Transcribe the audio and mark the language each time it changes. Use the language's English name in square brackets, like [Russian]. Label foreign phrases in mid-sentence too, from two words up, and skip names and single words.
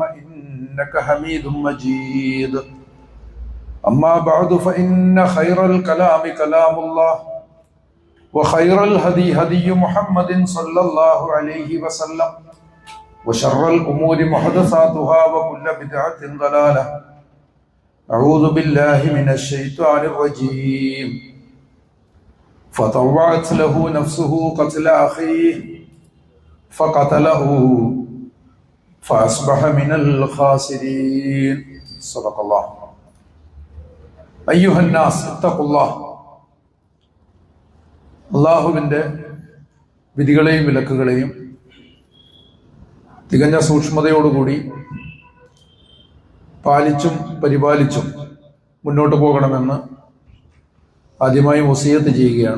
[Arabic] إنك حميد مجيد أما بعد فإن خير الكلام كلام الله وخير الهدي هدي محمد صلى الله عليه وسلم وشر الأمور محدثاتها وكل بدعة ضلالة أعوذ بالله من الشيطان الرجيم فطوعت له نفسه قتل أخيه فقتله فأصبح من الخاسرين صدق الله أيها الناس اتقوا الله. [Malayalam] അള്ളാഹുവിൻ്റെ വിധികളെയും വിലക്കുകളെയും തികഞ്ഞ സൂക്ഷ്മതയോടുകൂടി പാലിച്ചും പരിപാലിച്ചും മുന്നോട്ട് പോകണമെന്ന് ആദ്യമായി വസിയത്ത് ചെയ്യുകയാണ്.